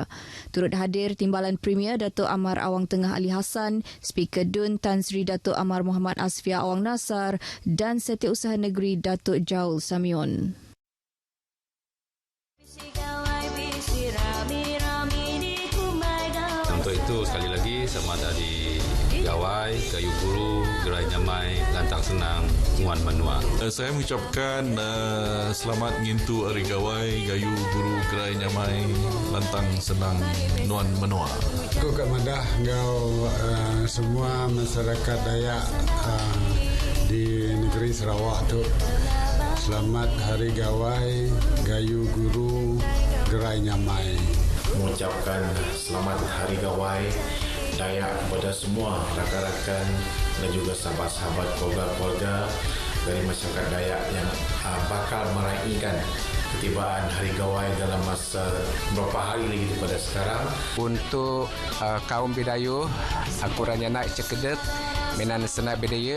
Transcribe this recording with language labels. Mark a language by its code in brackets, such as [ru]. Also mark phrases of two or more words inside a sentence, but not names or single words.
[ms] Turut hadir Timbalan Premier Datuk Amar Awang Tengah Ali Hassan, Speaker DUN Tan Sri Datuk Amar Muhammad Asfia Awang Nasar dan Setiausaha Negeri Datuk Jaul Samion. Untuk itu sekali lagi selamat hari Gawai, [iba] Gayu Guru, Gerai Nyamai, Lantang Senang, Nguan Menua. [ms] Saya mengucapkan selamat [iba] ngintu Hari Gawai, Gayu Guru, Gerai Nyamai, Lantang Senang, Nguan Menua. Aku kat madah ngau semua masyarakat Dayak di negeri Sarawak tu. [ms] Selamat Hari Gawai, [iba] Gayu Guru, Gerai Nyamai. [ms] Mengucapkan selamat Hari Gawai Dayak kepada semua rakan-rakan dan juga sahabat-sahabat keluarga-keluarga dari masyarakat Dayak yang bakal meraihkan ketibaan Hari Gawai dalam masa beberapa hari lagi daripada sekarang. Untuk kaum [sdo] Bidayuh, aku ranya naik cekedet menan senai bedaya.